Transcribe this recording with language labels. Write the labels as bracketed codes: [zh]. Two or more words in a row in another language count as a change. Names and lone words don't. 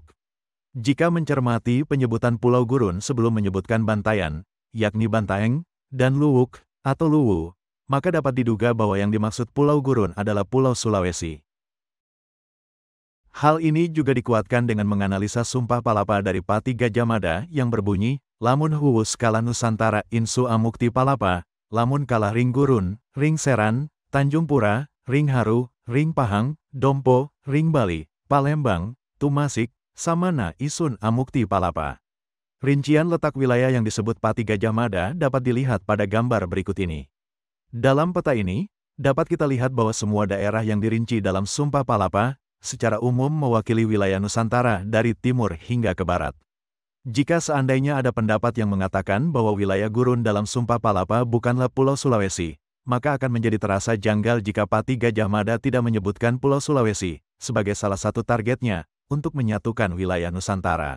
[id] Jika mencermati penyebutan Pulau Gurun sebelum menyebutkan Bantayan, yakni Bantaeng, dan Luwuk, atau Luwu, maka dapat diduga bahwa yang dimaksud Pulau Gurun adalah Pulau Sulawesi. Hal ini juga dikuatkan dengan menganalisa Sumpah Palapa dari Pati Gajah Mada yang berbunyi, [kaw] lamun huwus kalah Nusantara insu amukti palapa, lamun kalah ring Gurun, ring Seran, Tanjung Pura, ring Haru, ring Pahang, Dompo, ring Bali, Palembang, Tumasik, Samana isun amukti palapa. [id] Rincian letak wilayah yang disebut Pati Gajah Mada dapat dilihat pada gambar berikut ini. Dalam peta ini, dapat kita lihat bahwa semua daerah yang dirinci dalam Sumpah Palapa, secara umum mewakili wilayah Nusantara dari timur hingga ke barat. Jika seandainya ada pendapat yang mengatakan bahwa wilayah Gurun dalam Sumpah Palapa bukanlah Pulau Sulawesi, maka akan menjadi terasa janggal jika Pati Gajah Mada tidak menyebutkan Pulau Sulawesi sebagai salah satu targetnya untuk menyatukan wilayah Nusantara.